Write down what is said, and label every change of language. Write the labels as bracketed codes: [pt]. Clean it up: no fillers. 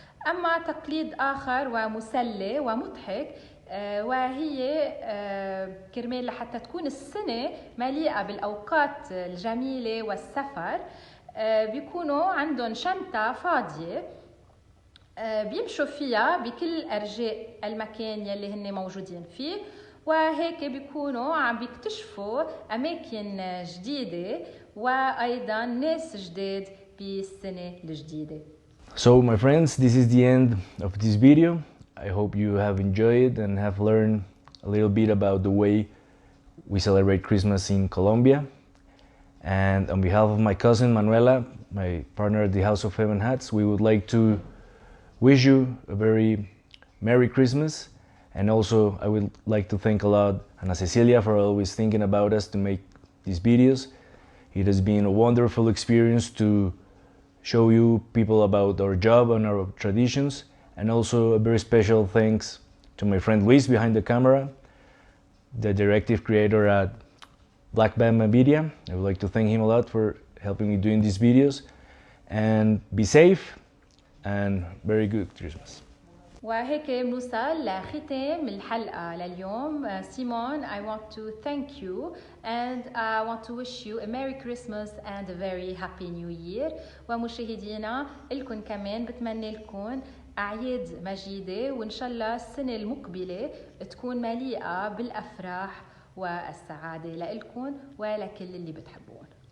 [ar] أما تقليد آخر ومسلي ومضحك وهي كرمال لحتى تكون السنة مليئة بالأوقات الجميلة والسفر، بيكونوا عندهم شنطة فاضية بيمشوا فيها بكل أرجاء المكان يلي هن موجودين فيه، وهيك بيكونوا عم بيكتشفوا أماكن جديدة وأيضا ناس جداد بالسنة الجديدة. [en] So my friends, this is the end of this video. I hope you have enjoyed and have learned a little bit about the way we celebrate Christmas in Colombia. And on behalf of my cousin Manuela, my partner at the House of Heaven Hats, we would like to wish you a very Merry Christmas. And also I would like to thank a lot Ana Cecilia for always thinking about us to make these videos. It has been a wonderful experience to show you people about our job and our traditions. And also a very special thanks to my friend Luis behind the camera, the directive creator at Black Bamba Media. I would like to thank him a lot for helping me doing these videos. And be safe and very good Christmas. [ar] وهيك بنوصل لختام الحلقة لليوم. [en] Simon, I want to thank you and I want to wish you a Merry Christmas and a very Happy New Year. [ar] ومشاهدينا لكم كمان بتمنى لكم أعياد مجيدة، وإن شاء الله السنة المقبلة تكون مليئة بالأفراح والسعادة لكم ولكل اللي بتحبون.